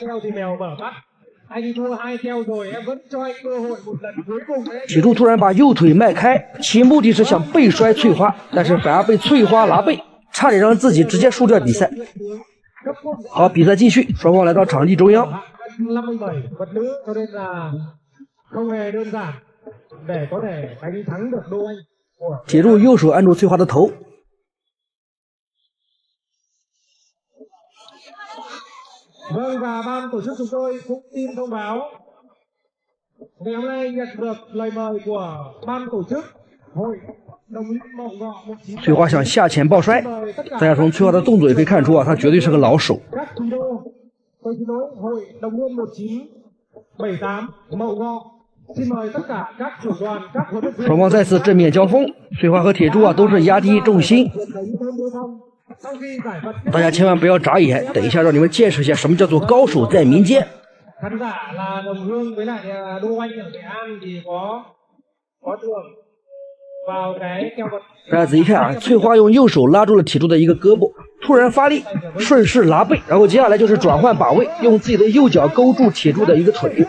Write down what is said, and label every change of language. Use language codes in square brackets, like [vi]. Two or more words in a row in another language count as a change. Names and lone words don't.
[zh] 铁柱突然把右腿迈开，其目的是想背摔翠花，但是反而被翠花拿背，差点让自己直接输掉比赛。好，比赛继续，双方来到场地中央。铁柱右手按住翠花的头， [vi] Vâng, và ban tổ chức chúng tôi cũng xin thông báo ngày hôm nay nhận được lời mời của ban tổ chức hội đồng liên Mậu Ngọ 19。 [zh] 翠花想下潜抱摔，大家从翠花的动作也可以看出啊，她绝对是个老手。 [vi] hội đồng liên 1978 Mậu Ngọ， xin mời tất cả các trưởng đoàn các huấn luyện viên。 [zh] 双方再次正面交锋，翠花和铁柱啊都是压低重心。大家千万不要眨眼，等一下让你们见识一下什么叫做高手在民间。大家仔细看啊，翠花用右手拉住了铁柱的一个胳膊，突然发力，顺势拿背，然后接下来就是转换把位，用自己的右脚勾住铁柱的一个腿。